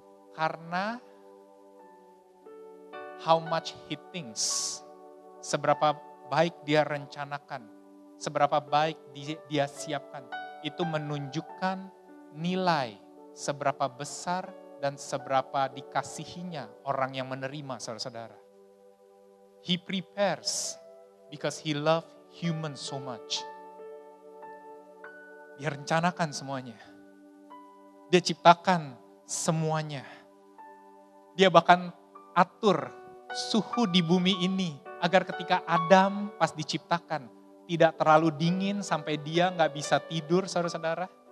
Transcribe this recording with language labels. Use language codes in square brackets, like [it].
[id] Karena [en] how much he thinks, [id] seberapa baik dia rencanakan, seberapa baik dia siapkan, itu menunjukkan nilai seberapa besar dan seberapa dikasihinya orang yang menerima, saudara-saudara. [en] He prepares because he loves humans so much. [id] Dia rencanakan semuanya. Dia ciptakan semuanya. Dia bahkan atur suhu di bumi ini agar ketika Adam pas diciptakan tidak terlalu dingin sampai dia nggak bisa tidur, saudara-saudara.